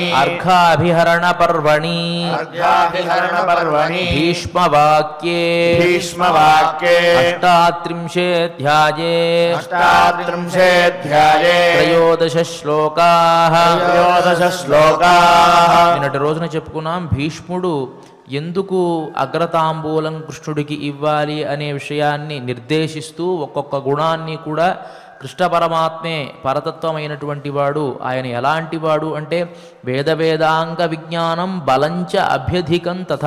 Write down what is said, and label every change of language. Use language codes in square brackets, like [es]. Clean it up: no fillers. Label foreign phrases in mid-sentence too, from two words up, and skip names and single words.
[sa] अर्घाभिहरणपर्वणि अर्घ्याभिहरणपर्वणि भीष्मवाक्ये भीष्मवाक्ये अष्टात्रिंशेऽध्याये अष्टात्रिंशेऽध्याये त्रयोदश శ్లోకాः त्रयोदश श्लोकाः [te] నిన్నటి రోజున చెప్పుకున్నాం భీష్ముడు ఎందుకు అగ్రతాంబూలం కృష్ణుడికి ఇవ్వాలి అనే విషయాన్ని నిర్దేశిస్తూ ఒక్కొక్క గుణాన్ని కూడా కృష్ణ పరమాత్మే పరతత్వమైనటువంటి వాడు. ఆయన ఎలాంటి వాడు అంటే [sa] वेद वेदाङ्ग विज्ञानं बलंच अभ्यधिकं तथा.